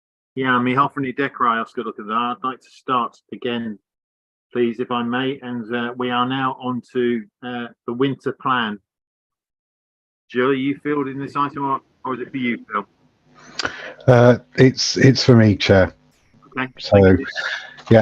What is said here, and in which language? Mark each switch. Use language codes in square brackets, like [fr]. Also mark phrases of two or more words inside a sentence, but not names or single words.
[en] Yeah, [cy] mi hoffwn ni dechrau os gwelwch yn dda. [en] I'd like to start again, please, if I may. And we are now on to the winter plan. Jill, are you fielding this item or is it for you, Phil? It's for me, Chair. Okay. So, yeah.